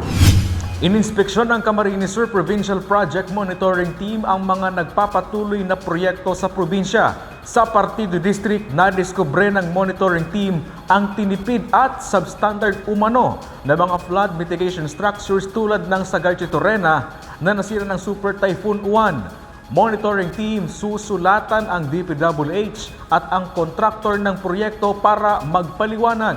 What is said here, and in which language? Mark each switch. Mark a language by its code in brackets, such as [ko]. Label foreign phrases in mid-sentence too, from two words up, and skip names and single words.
[tl] Ininspeksyon ng Camarines Sur Provincial Project Monitoring Team ang mga nagpapatuloy na proyekto sa probinsya. Sa Partido District, nadiskubre ng [en] monitoring team [tl] ang tinipid at substandard umano na mga [en] flood mitigation structures [tl] tulad ng sa Garchitorena na nasira ng Super Typhoon Uwan. [en] Monitoring team [tl] susulatan ang DPWH at ang kontraktor ng proyekto para magpaliwanag.